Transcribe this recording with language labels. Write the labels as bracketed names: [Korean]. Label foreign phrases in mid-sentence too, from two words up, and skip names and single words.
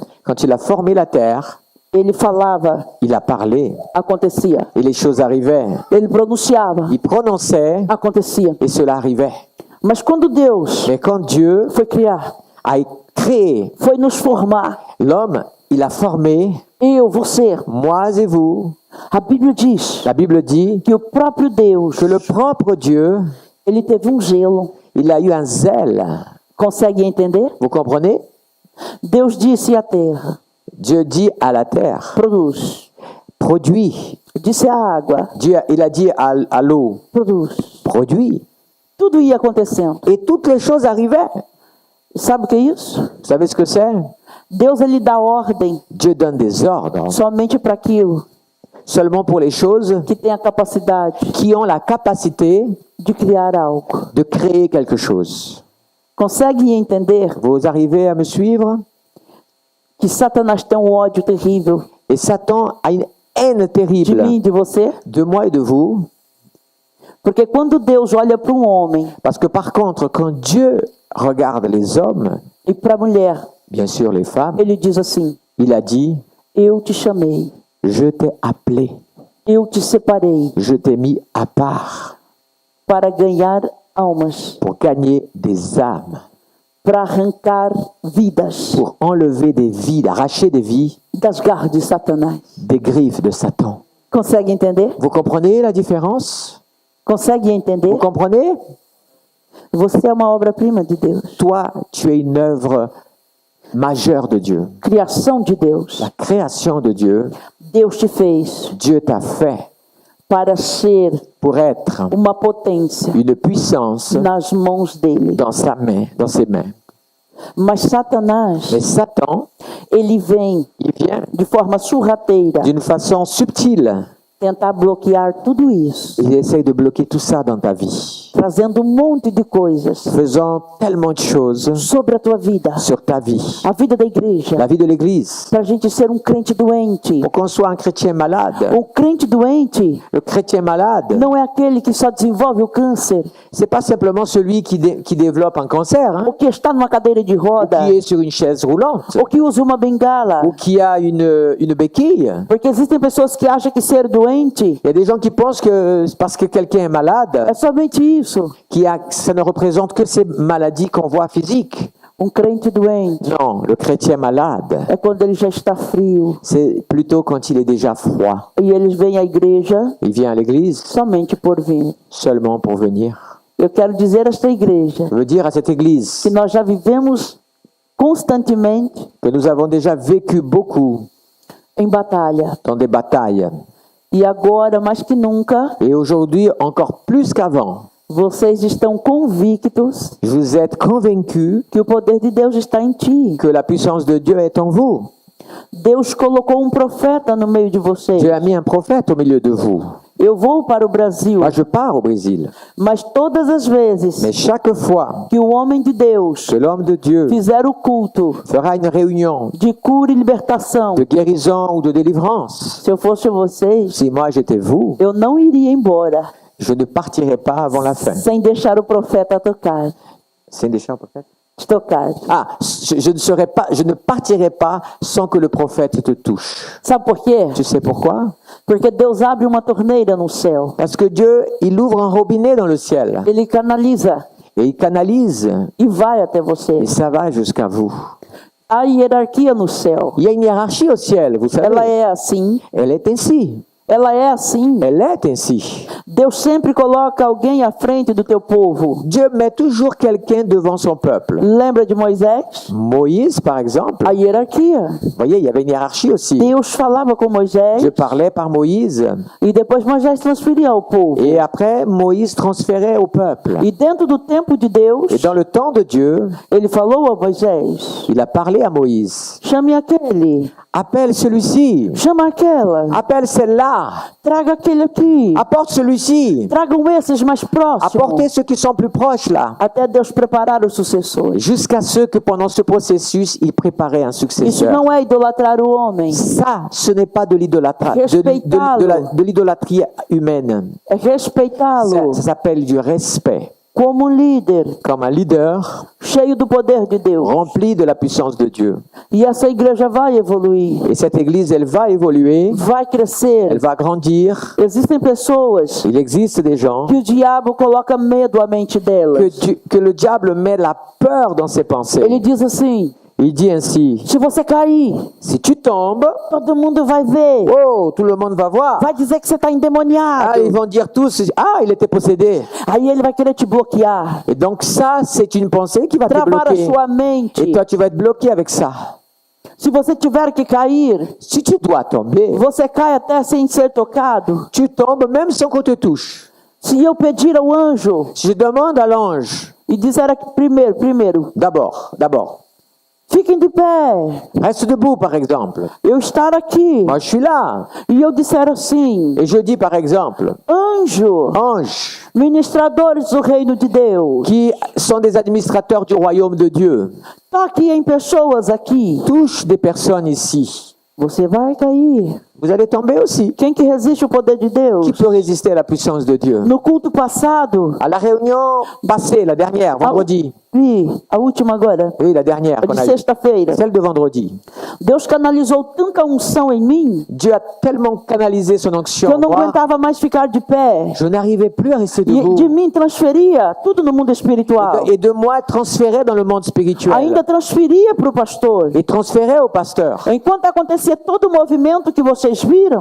[French] quand il a formé la terre, [Portuguese] ele falava, [French] il a parlé [Portuguese] acontecia. [French] et les choses arrivaient. [Portuguese] Ele pronunciava, [French] Il prononçait [Portuguese] acontecia. [French] et cela arrivait. [Portuguese] Mas quando Deus [French] Mais quand Dieu [Portuguese] foi criar, [French] a créé [Portuguese] foi nos formar, [French] l'homme, il a formé [Portuguese] eu, você, [French] moi et vous. [Portuguese] a Bíblia diz [French] La Bible dit [Portuguese] que o próprio Deus, [French] que le propre Dieu, [Portuguese] ele teve zelo. [French] il a eu un zèle. [Portuguese] Consegue entender? [French] Vous comprenez? [Portuguese] Deus disse à terra, [French] Dieu dit à la terre, [Portuguese] produz. [French] produis. [Portuguese] Disse à água, [French] Il a dit à l'eau, [Portuguese] produz. [French] produis. [Portuguese] Tudo ia acontecendo. [French] Et toutes les choses arrivaient. [Portuguese] Sabe o que é isso? [French] Vous savez ce que c'est? [Portuguese] Deus, ele dá ordem [French] Dieu donne des ordres [Portuguese] somente para aquilo [French] seulement pour les choses [Portuguese] que tem a capacidade [French] qui ont la capacité [Portuguese] de criar algo. [French] de créer quelque chose. [Portuguese] Consegue entender [French] Vous arrivez à me suivre? [Portuguese] que Satanás tem ódio terrível [French] Et Satan a une haine [Portuguese] de [French] terrible [Portuguese] mim e de você? [French] de moi et de vous. [Portuguese] Porque quando Deus olha para homem [French] Parce que par contre, quand Dieu regarde les hommes, [Portuguese] e para a mulher, [French] bien sûr les femmes, [Portuguese] ele diz assim, [French] il a dit, [Portuguese] eu te chamei, [French] je t'ai appelé, [Portuguese] eu te separei [French] je t'ai mis à part [Portuguese] para ganhar almas, [French] pour gagner des âmes, [Portuguese] para arrancar vidas [French] pour enlever des vies, arracher des vies [Portuguese] das garras de Satanás. [French] des griffes de Satan. [Portuguese] Consegue entender? [French] Vous comprenez la différence? [Portuguese] Consegue entender? [French] Vous comprenez? [Portuguese] Você é uma obra-prima de Deus. [French] Toi, tu es une œuvre majeure de Dieu. [Portuguese] Criação de Deus. [French] La création de Dieu, [Portuguese] Deus te fez [French] Dieu t'a fait [Portuguese] para ser [French] pour être [Portuguese] uma potência [French] une puissance [Portuguese] nas mãos dele. [French] dans sa main, dans ses mains. [Portuguese] Mas Satanás, [French] Mais Satan, [Portuguese] ele vem [French] il vient [Portuguese] de forma sorrateira [French] d'une façon subtile [Portuguese] tentar bloquear tudo isso, [French] Il essaye de bloquer tout ça dans ta vie, [Portuguese] trazendo monte de coisas [French] faisant tellement de choses [Portuguese] sobre a tua vida, [French] sur ta vie, [Portuguese] a vida da igreja, [French] la vie de l'Église. [Portuguese] para a gente ser crente doente. [French] Pour qu'on soit un chrétien malade, [Portuguese] Crente doente [French] le chrétien malade, [Portuguese] não é aquele que só desenvolve o câncer, [French] c'est pas simplement celui qui développe un cancer, hein, [Portuguese] ou que está numa cadeira de roda, [French] qui est sur une chaise roulante, [Portuguese] ou que usa uma bengala. [French] ou qui a une béquille. [Portuguese] Porque existem pessoas que acham que ser doente [French] Il y a des gens qui pensent que c'est parce que quelqu'un est malade, [Portuguese] é somente isso. [French] ça ne représente que ces maladies qu'on voit physiques. [Portuguese] Crente doente [French] Non, le chrétien malade, [Portuguese] é quando ele já está frio [French] c'est plutôt quand il est déjà froid. [Portuguese] e eles vêm à igreja [French] Il vient à l'église [Portuguese] somente por vir. [French] seulement pour venir. [Portuguese] Eu quero dizer a esta igreja [French] Je veux dire à cette église [Portuguese] que nós já vivemos constantemente [French] que nous avons déjà vécu beaucoup [Portuguese] em batalha. [French] dans des batailles. [Portuguese] E agora, mais que nunca, [French] Et aujourd'hui, encore plus qu'avant, [Portuguese] vocês estão convictos [French] vous êtes convaincus [Portuguese] que o poder de Deus está em ti. [French] que la puissance de Dieu est en vous. [Portuguese] Deus colocou profeta no meio de vocês. [French] Dieu a mis un prophète au milieu de vous. [Portuguese] Eu vou para o Brasil, [French] Moi, je pars au Brésil. [Portuguese] mas todas as vezes [French] Mais chaque fois [Portuguese] que o homem de Deus [French] que l'homme de Dieu [Portuguese] fizer o culto [French] fera une réunion [Portuguese] de cura e libertação, [French] de guérison ou de délivrance, [Portuguese] se eu fosse vocês, [French] si moi j'étais vous, [Portuguese] eu não iria embora [French] je ne partirais pas avant la fin. [Portuguese] sem deixar o profeta tocar. [French] C'est des chants, prophète? [Portuguese] Tocar. [French] Ah, je ne partirai pas sans que le prophète te touche. [Portuguese] Sabe por quê? [French] Tu sais pourquoi? [Portuguese] Porque Deus abre uma torneira no céu. [French] Parce que Dieu, il ouvre un robinet dans le ciel [Portuguese] Ele canaliza [French] et il canalise [Portuguese] e vai até você. [French] et ça va jusqu'à vous. [Portuguese] Há hierarquia no céu. [French] Il y a une hiérarchie au ciel, vous [Portuguese] Ela [French] savez. [Portuguese] é assim. [French] Elle est ainsi. [Portuguese] Ela é assim. [French] Elle est ainsi. [Portuguese] Deus sempre coloca alguém à frente do teu povo. [French] Dieu met toujours quelqu'un devant son peuple. [Portuguese] Lembra de Moisés? [French] Moïse, par exemple, [Portuguese] A hierarquia. [French] vous voyez, il y avait une hiérarchie aussi. [Portuguese] Deus falava com Moisés [French] Dieu parlait par Moïse [Portuguese] e depois Moisés transferia ao povo. [French] et après Moïse transférait au peuple. [Portuguese] E dentro do tempo de Deus, [French] Et dans le temps de Dieu, [Portuguese] ele falou a Moisés: [French] il a parlé à Moïse. [Portuguese] chame aquele, [French] Appelle celui-ci. [Portuguese] chama aquela, [French] Appelle celle-là. [Portuguese] traga aquele aqui, [French] Apporte celui-ci. [Portuguese] tragam esses mais próximos, [French] Apportez ceux qui sont plus proches là. [Portuguese] até Deus preparar os sucessores. [French] Jusqu'à ce que pendant ce processus, il préparait un [Portuguese] Isso [French] successeur. [Portuguese] não é idolatrar o homem, [French] Ça, ce n'est pas de l'idolâtrie, de l'idolâtrie humaine. [Portuguese] é respeitá-lo [French] Ça s'appelle du respect. [Portuguese] como líder, [French] Comme un leader [Portuguese] cheio do poder de Deus. [French] rempli de la puissance de Dieu. [Portuguese] E essa igreja vai evoluir, [French] Et cette église, elle va évoluer, [Portuguese] vai crescer. [French] elle va grandir. [Portuguese] Existem pessoas [French] Il existe des gens [Portuguese] que o diabo coloca medo à mente delas. [French] que le diable met la peur dans ses pensées. [Portuguese] Ele diz assim: [French] Il dit ainsi, [Portuguese] se você cair, [French] si tu tombes, [Portuguese] todo mundo vai ver. [French] oh, tout le monde va voir. [Portuguese] Vai dizer que você está [French] Ah, [Portuguese] endemoniado. [French] ils vont dire tous, ah, il était possédé. [Portuguese] Aí ele vai querer te bloquear, [French] Et donc ça, c'est une pensée qui va te [Portuguese] travar a [French] bloquer. [Portuguese] sua mente. [French] Et toi, tu vas être bloqué avec ça. [Portuguese] Se você tiver que cair, [French] Si tu dois tomber, [Portuguese] você cai até sem ser tocado. [French] tu tombes même sans qu'on te touche. [Portuguese] Se eu pedir ao anjo [French] Si je demande à l'ange, [Portuguese] e disser aqui primeiro, [French] d'abord, [Portuguese] fiquem de pé, [French] reste debout par exemple. [Portuguese] eu estar aqui, [French] Moi, je suis là. [Portuguese] e eu disser assim: [French] Et je dis par exemple, [Portuguese] anjo, [French] anges, [Portuguese] ministradores do reino de Deus, [French] qui sont des administrateurs du royaume de Dieu, [Portuguese] toque em pessoas aqui. [French] touche des personnes ici. [Portuguese] Você vai cair. [French] Vous allez tomber aussi. [Portuguese] Quem que resiste ao poder de Deus? [French] Qui peut résister à la puissance de Dieu? [Portuguese] No culto passado, [French] À la réunion passée, la dernière, vendredi. [Portuguese] a última agora, [French] Oui, la dernière [Portuguese] a [French] qu'on [Portuguese] de [French] a eue. [Portuguese] sexta-feira, [French] Celle de vendredi. [Portuguese] Deus canalizou tanta unção em mim [French] Dieu a tellement canalisé son [Portuguese] que [French] onction [Portuguese] eu [French] en [Portuguese] não [French] moi, [Portuguese] aguentava mais ficar de pé. [French] je n'arrivais plus à rester [Portuguese] E de [French] debout. [Portuguese] mim transferia tudo no mundo espiritual. [French] Et de moi transférer dans le monde spirituel. [Portuguese] Ainda transferia para o pastor. [French] Et transférer au pasteur. [Portuguese] Enquanto acontecia todo o movimento que vocês viram,